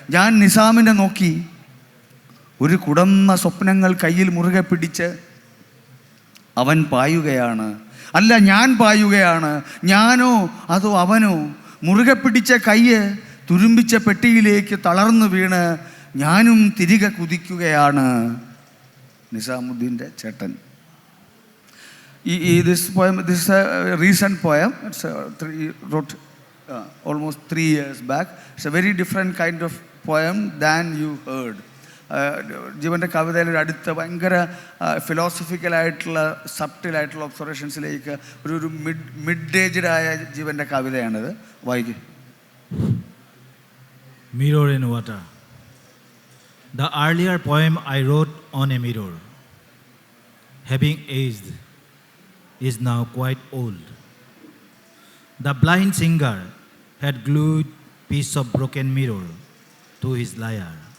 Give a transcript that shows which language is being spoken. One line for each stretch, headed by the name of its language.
Malayalam: ഞാൻ നിസാമിനെ നോക്കി. ഒരു കുടന്ന സ്വപ്നങ്ങൾ കയ്യിൽ മുറുകെ പിടിച്ച് അവൻ പായുകയാണ്. അല്ല, ഞാൻ പായുകയാണ്. ഞാനോ അതോ അവനോ? മുറുകെ പിടിച്ച കയ്യ് തുരുമ്പിച്ച പെട്ടിയിലേക്ക് തളർന്നു വീണ് ഞാനും തിരികെ കുതിക്കുകയാണ്. നിസാമുദ്ദീൻ്റെ ചേട്ടൻ.
English: This poem, this is a recent poem. It's wrote almost 3 years back. It's a very different kind of poem than you heard.
Malayalam: ജീവൻ്റെ കവിതയിൽ ഒരു അടുത്ത ഭയങ്കര ഫിലോസഫിക്കലായിട്ടുള്ള സബ്റ്റിലായിട്ടുള്ള ഒബ്സർവേഷൻസിലേക്ക് ഒരു മിഡ് ഏജ്ഡായ ജീവൻ്റെ കവിതയാണിത്. വായിക്കും.
English: Mirror in water. The earlier poem I wrote on a mirror, having aged, is now quite old. The blind singer had glued piece of broken mirror to his lyre.